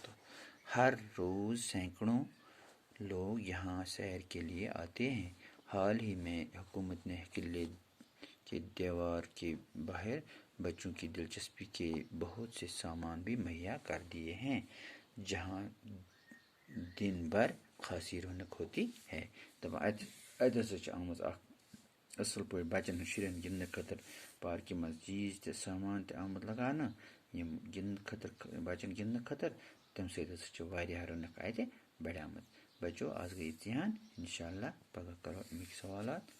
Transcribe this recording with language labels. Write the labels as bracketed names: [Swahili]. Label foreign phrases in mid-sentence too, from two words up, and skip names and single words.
[Urdu] ہر روز سینکڑوں لوگ یہاں سیر کے لیے آتے ہیں۔ حال ہی میں حکومت نے قلعے کے دیوار کے باہر بچوں کی دلچسپی کے بہت سے سامان بھی مہیا کر دیے ہیں، جہاں دن بھر خاصی رونق ہوتی ہے۔ [Kashmiri] اتہِ ہسا چھِ آمٕژ اکھ اصل پٲٹھۍ بچن ہٕنٛدۍ شُرٮ۪ن گِنٛدنہٕ خٲطرٕ پارکہِ منٛز چیٖز تہِ سامان تہِ آمُت لگاونہٕ یِم گِنٛدنہٕ خٲطرٕ بچن گِنٛدنہٕ خٲطرٕ، تمہِ سۭتۍ ہسا چھِ واریاہ رونق اتہِ بڑیمٕژ۔ بچو آز گٔے اِژیان، [Arabic] انشاء اللہ [Kashmiri] پگہہ کرو امیِکۍ سوالات۔